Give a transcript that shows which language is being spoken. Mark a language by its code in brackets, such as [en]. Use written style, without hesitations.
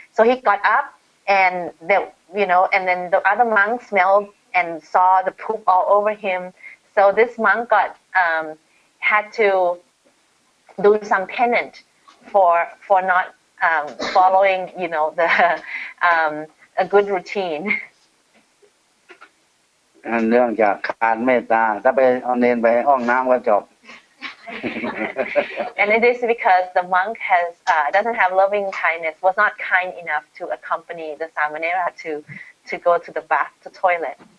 [en] So he got up and and then the other monks smelled and saw the poop all over him. So this monk had to do some penance for not following a good routine. [th] เรื่องจากขาดเมตตาถ้าไปเอาเนนไปห้องน้ำก็จบ [en] And it is because the monk doesn't have loving kindness, was not kind enough to accompany the Samanera to go to the bath, the toilet.